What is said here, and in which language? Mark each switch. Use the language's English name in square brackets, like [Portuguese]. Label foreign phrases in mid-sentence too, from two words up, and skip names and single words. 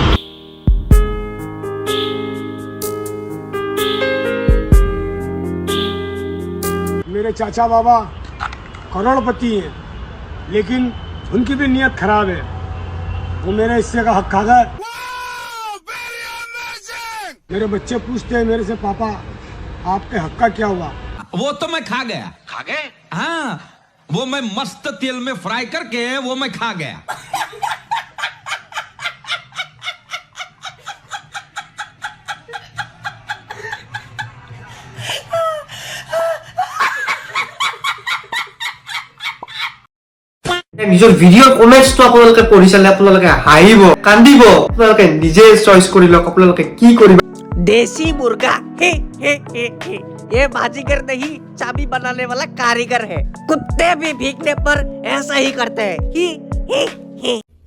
[Hindi] मेरे चाचा बाबा करोड़पति हैं, लेकिन उनकी भी नियत खराब है। वो मेरे हिस्से का हक खा गए। मेरे बच्चे पूछते हैं मेरे से, पापा आपके हक का क्या हुआ? वो तो मैं खा गया। खा गए? हाँ, वो मैं मस्त तेल में फ्राई करके वो मैं खा गया। [Assamese] নিজৰ ভিডিঅ' কমেন্টছটো আপোনালোকে পঢ়ি চালে আপোনালোকে হাঁহিব কান্দিব। আপোনালোকে নিজে চইচ কৰি লওক আপোনালোকে কি কৰিব। [Hindi] देसी मुर्गा हे हे हे हे, ये बाजीगर नहीं चाबी बनाने वाला कारीगर है। कुत्ते भी भीगने पर ऐसा ही करते हैं। ही ही ही।